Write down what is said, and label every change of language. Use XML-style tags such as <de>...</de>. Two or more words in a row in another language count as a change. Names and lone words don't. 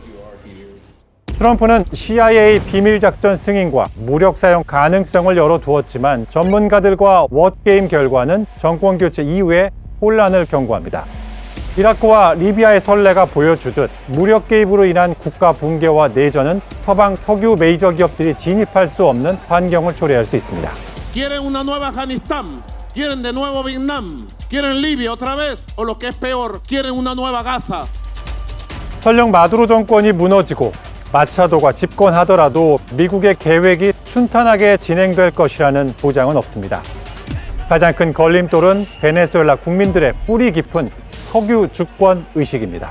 <ko>트럼프는 CIA 비밀작전 승인과 무력 사용 가능성을 열어두었지만 전문가들과 왓게임 결과는 정권 교체 이후에 혼란을 경고합니다. 이라크와 리비아의 선례가 보여주듯 무력 개입으로 인한 국가 붕괴와 내전은 서방 석유 메이저 기업들이 진입할 수 없는 환경을 초래할 수 있습니다.</ko> <es>¿Quieren una nueva Afganistán? ¿Quieren de nuevo Vietnam? ¿Quieren Libia otra vez? ¿O lo que es peor, quieren una nueva Gaza?</es> <ko>설령 마두로 정권이 무너지고 마차도가 집권하더라도 미국의 계획이 순탄하게 진행될 것이라는 보장은 없습니다. 가장 큰 걸림돌은 베네수엘라 국민들의 뿌리 깊은 석유 주권 의식입니다.</ko>